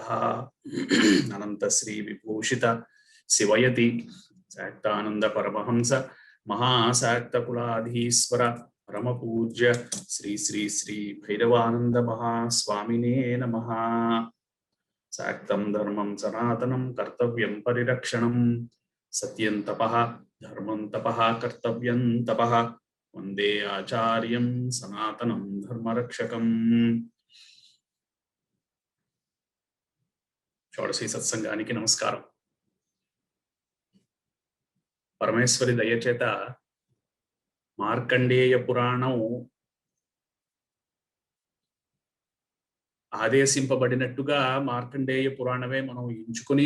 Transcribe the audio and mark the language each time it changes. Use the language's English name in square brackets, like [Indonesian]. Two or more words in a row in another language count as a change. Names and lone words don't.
[Sanskrit] अनन्तश्रीविभूषित शिवयति शाक्तानंद परमहंस महाशाक्तकुलाधीश्वर परमपूज्य श्री श्री श्री भैरवानंद महास्वामिने नमः। शाक्तं धर्मं सनातनं कर्तव्यं परिरक्षणं सत्यं तपः धर्मं तपः कर्तव्यं तपः वंदे आचार्यं सनातनं धर्मरक्षकम्। [Telugu] షోడశి సత్సంగానికి నమస్కారం. పరమేశ్వరి దయచేత మార్కండేయ పురాణం ఆదేశింపబడినట్టుగా మార్కండేయ పురాణమే మనం ఎంచుకుని